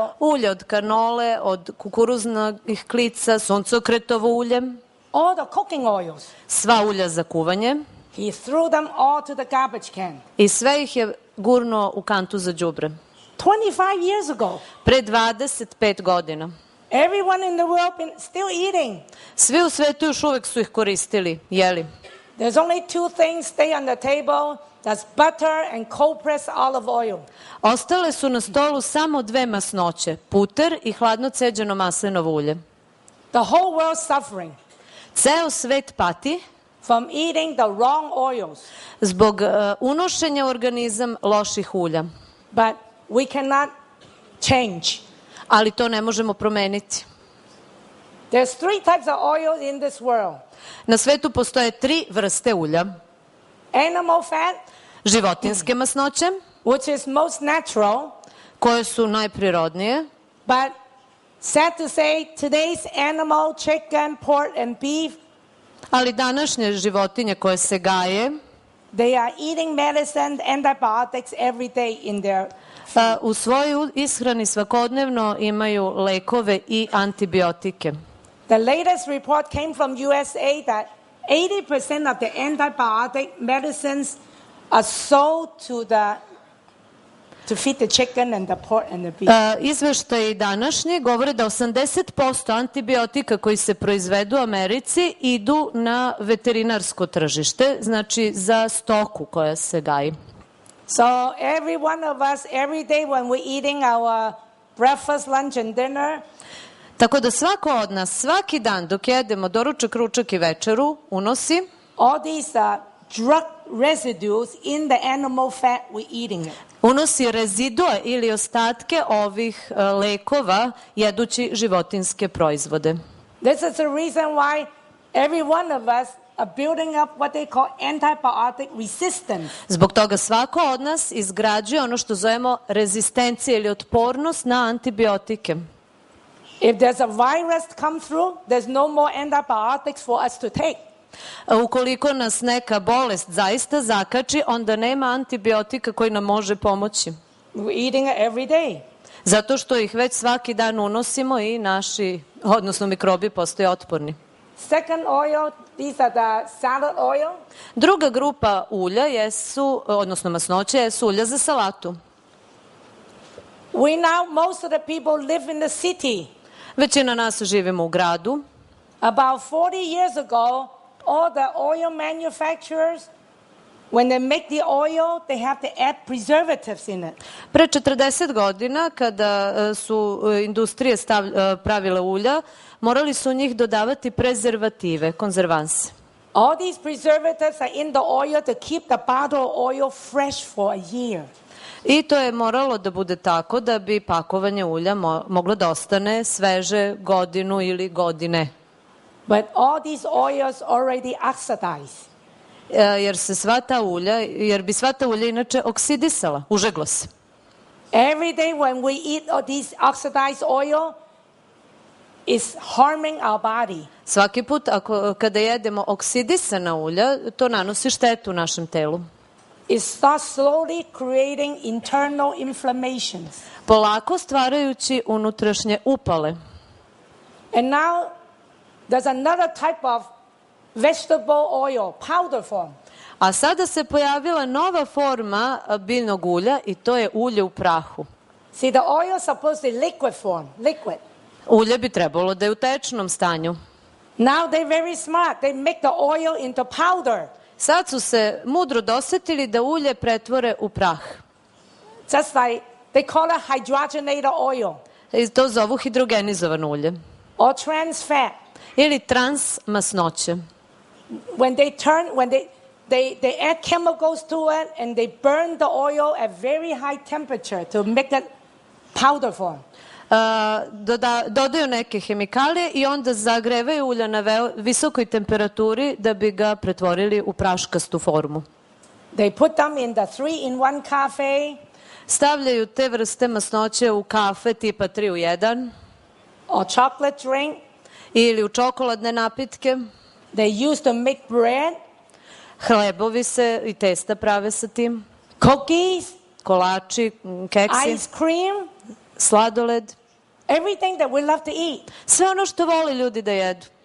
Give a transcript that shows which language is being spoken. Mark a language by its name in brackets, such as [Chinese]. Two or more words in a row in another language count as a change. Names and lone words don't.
[Serbian] Ulje od kanole, od kukuruznih klica, suncokretovo ulje. [English] All the cooking oils. [Serbian] Sva ulja za kuvanje. [English] He threw them all to the garbage can. [Serbian] I sve ih je gurnuo u kantu za đubre. [English] 25 years ago. [Serbian] Pre 25 godina. [English] Everyone in the world been still eating. [Serbian] Svi u svetu još uvek su ih koristili, jeli. [English] There's only two things stay on the table. That's butter and cold pressed olive oil. [Serbian] Ostale su na stolu samo dve masnoće, puter i hladno ceđeno maslinovo ulje. [English] The whole world suffering. [Serbian] Ceo svet pati [English] From eating the wrong oils. [Serbian] Zbog unošenja u organizam loših ulja. [English] But we cannot change. [Serbian] Ali to ne možemo promeniti. [English] There's three types of oils in this world. [Serbian] Na svetu postoje 3 vrste ulja. [English] Animal fat, [Serbian] životinske masnoće, [English] which is most natural, [Serbian] koje su najprirodnije, [English] but sad to say, today's animal, chicken, pork and beef, [Serbian] ali današnje životinje koje se gaje, [English] they are eating medicine, antibiotics every day in their [Serbian] u svojoj ishrani svakodnevno imaju lekove i antibiotike. [English] The latest report came from USA that 80% of the antibiotic medicines are sold to feed the chicken and the pork and the beef. [Serbian] Izveštaji današnji govore da 80% antibiotika koji se proizvedu u Americi idu na veterinarsko tržište, znači za stoku koja se gaji. [English] So every one of us, every day when we're eating our breakfast, lunch and dinner, [Serbian] tako da svako od nas, svaki dan dok jedemo doručak, ručak i večeru, unosi [English] all these drug residues in the animal fat we're eating it. [Serbian] Unosi rezidue ili ostatke ovih lekova jedući životinske proizvode. [English] This is the reason why every one of us are building up what they call antibiotic resistance. [Serbian] Zbog toga svako od nas izgrađuje ono što zovemo rezistencija ili otpornost na antibiotike. [English] If there's a virus come through, there's no more antibiotics for us to take. [Serbian] Ukoliko nas neka bolest zaista zakači, onda nema antibiotika koji nam može pomoći. [English] We're eating it every day. [Serbian] Zato što ih već svaki dan unosimo i naši, odnosno mikrobi, postaju otporni. [English] Second oil, these are the salad oil. [Serbian] Druga grupa ulja jesu, odnosno masnoće, jesu ulja za salatu. [English] Most of the people live in the city. [Serbian] Većina nas živimo u gradu. [English] About 40 years ago, all the oil manufacturers, when they make the oil, they have to add preservatives in it. [Serbian] Pre 40 godina, kada su industrije pravile ulja, morali su u njih dodavati prezervative, konzervanse. [English] All these preservatives are in the oil to keep the bottle of oil fresh for a year. [Serbian] I to je moralo da bude tako da bi pakovanje ulja moglo da ostane sveže godinu ili godine. [English] But all these oils already oxidized. [Serbian] jer bi sva ta ulja inače oksidisala, užeglo se. [English] Every day when we eat all this oxidized oil, it's harming our body. [Serbian] Svaki put kada jedemo oksidisana ulja, to nanosi štetu našem telu. [English] It starts slowly creating internal inflammations. [Serbian] Polako stvarajući unutrašnje upale. [English] And now there's another type of vegetable oil, powder form. [Serbian] A sada se pojavila nova forma biljnog ulja i to je ulje u prahu. [English] See, the oil is supposed to be liquid form, liquid. [Serbian] Ulje bi trebalo da je u tečnom stanju. [English] Now they're very smart. They make the oil into powder. [Serbian] Sad su se mudro dosetili da ulje pretvore u prah. [English] Just like they call it hydrogenated oil. [Serbian] I to zovu hidrogenizovano ulje. [English] Or trans fat. [Serbian] Ili trans masnoće. [English] When they add chemicals to it and they burn the oil at very high temperature to make it powder form. [Serbian] Dodaju neke hemikalije i onda zagrevaju ulja na visokoj temperaturi da bi ga pretvorili u praškastu formu. [English] They put them in the 3-in-1 cafe. [Serbian] Stavljaju te vrste masnoće u kafe tipa 3 u 1. [English] Or chocolate drink. [Serbian] Ili u čokoladne napitke. [English] They used to make bread. [Serbian] Hlebovi se i testa prave sa tim. [English] Cookies. [Serbian] Kolači, keksi. [English] Ice cream. [Serbian] Sladoled. [English] Everything that we love to eat. [Serbian] Sve ono što vole ljudi da jedu.